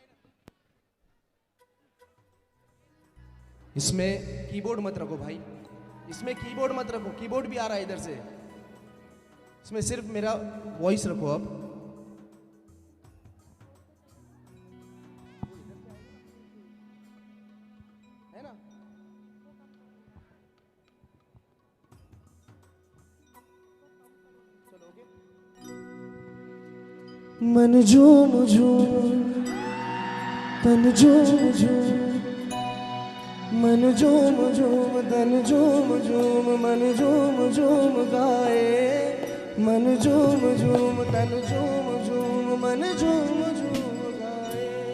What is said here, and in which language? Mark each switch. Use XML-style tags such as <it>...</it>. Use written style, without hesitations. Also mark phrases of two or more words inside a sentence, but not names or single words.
<hi>इसमें कीबोर्ड मत रखो भाई, इसमें कीबोर्ड मत रखो, कीबोर्ड भी आ रहा है इधर से, इसमें सिर्फ मेरा वॉइस रखो अब। है ना? चलो ओके। मन झूम झूम तन झूम झूम, मन झूम झूम तन झूम झूम, मन झूम झूम गाए, मन झूम झूम तन झूम झूम, मन झूम झूम गाए।</hi>